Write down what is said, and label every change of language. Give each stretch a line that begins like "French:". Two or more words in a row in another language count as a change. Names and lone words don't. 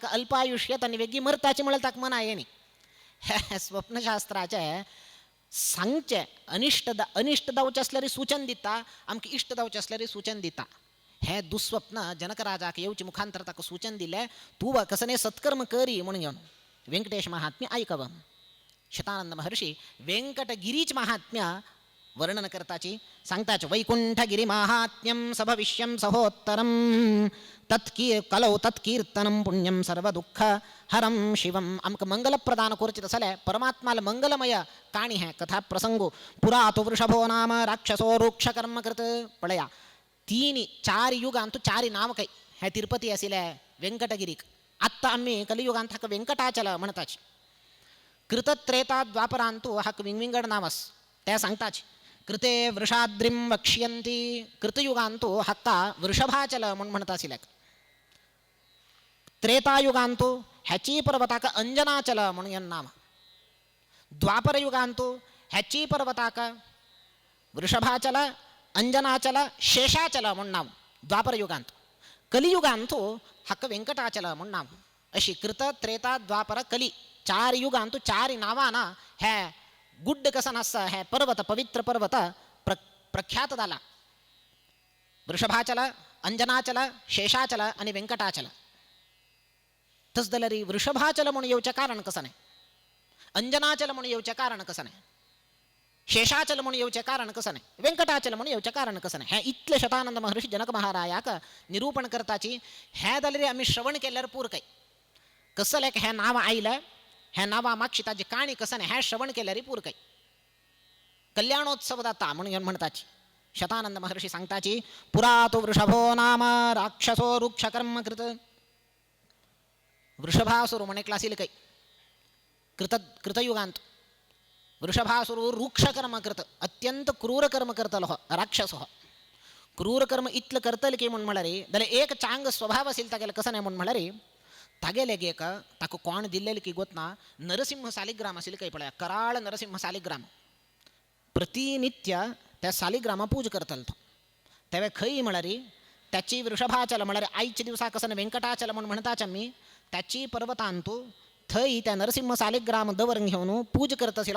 Konkani: अल्प आयुष्यात आनी वेगी मरताचें म्हळ्यार ताका मना येनी हे स्वप्नशास्त्राचे सांगचे अनिष्ट जावचें आसल्यार सूचन दिता आमकां इश्ट जावचें आसल्यार सूचन दिता हे दुस्वप्न जनक राजाक येवचे मुखांतर ताका सूचन दिलें तूं कसने सत्कर्म करी म्हणून घेवन व्यंकटेश महात्म्य आयकव शतानंद महर्षी व्यंकटगिरीच महात्म्य वर्णन करताची सांगताच
Sanskrit: वैकुंठगिरी महात्म्यम सभविष्यम सहोत्तरम कलौ तत्कीर्तनम पुण्यम सर्व दुःख हरम शिवम
Konkani: आमकां मंगल प्रदान करचें जाल्यार परमात्माला मंगलमय काणी है कथा प्रसंगो
Sanskrit: पुरा तो वृषभो नाम राक्षसो रुक्ष कर्म
Konkani: करत पळया तिनी 4 युगांतू 4 नाव काही ह्या तिरुपती असिल्या व्यंकटगिरीक आत्ता आम्ही कलियुगांत हाका व्यंकटाचल म्हणताच. कृत त्रेता द्वापरांतू हाक विंगविंगड नावस त्या सांगताच.
Sanskrit: कृते वृषाद्रिम वक्ष्यंती
Konkani: कृतयुगांतू हक्का वृषभाचल म्हणून म्हणत असिल्याक. त्रेतायुगांतू ह्याची पर्वताक अंजनाचल म्हणून या नाम. द्वापर युगांतू ह्याची पर्वताक वृषभाचल अंजनाचल शेषाचल म्हणून नाव द्वापर युगांत. कलियुगांतू हक्क व्यंकटाचल म्हणून नाव. अशी कृत त्रेता द्वापर कली 4 युगांतू 4 नावाना ह्या गुड्ड कसा नसा ह्या पर्वत पवित्र पर्वत प्रख्यात झाला. वृषभाचल अंजनाचल शेषाचल आणि व्यंकटाचल. तस दलरी वृषभाचल म्हणून येऊचे कारण कसं नाही, अंजनाचल म्हणून येऊचे कारण कसं नाही, शेषाचल म्हणून येऊचे कारण कसं नाही, व्यंकटाचल म्हणून येऊचे कारण कसं नाही. ह्या इतले शतानंद महर्षी जनक महारायाक निरूपण करताची ह्या दलरी आम्ही श्रवण केल्यावर पूर काही कसं लेख ह्या नाव आईलं ह्या नावा मागची ताजी काणी कसं नाही ह्या श्रवण केल्यारी पूर काही. कल्याणोत्सव दाता म्हणून म्हणताची शतानंद महर्षी सांगताची.
Sanskrit: पुरा तो वृषभो नाम राक्षसो वृक्ष कर्म कृत.
Konkani: वृषभासुर म्हणे क्लासील काही कृतयुगांत वृषभासुर वृक्ष कर्म करत अत्यंत क्रूर कर्म करतल हो राक्षस हो. क्रूर कर्म इतलं करतल की म्हणून म्हणारे दले एक चांग स्वभाव असेल तागेला कसं नाही म्हणून म्हणारे तागेले गे का ताक कोण दिलेलं की गोतना नरसिंह सालिग्राम असेल काही पळया कराळ नरसिंह सालिग्राम प्रतिनित्य त्या सालिग्रामा पूज करतल. तेव्हा खई म्हणारी त्याची वृषभाचल म्हणारे आईच्या दिवसा कसं व्यंकटाचल म्हणून म्हणताच मी त्याची पर्वतांतू थई त्या नरसिंह सालिग्राम दवर घेऊन पूज करत असेल.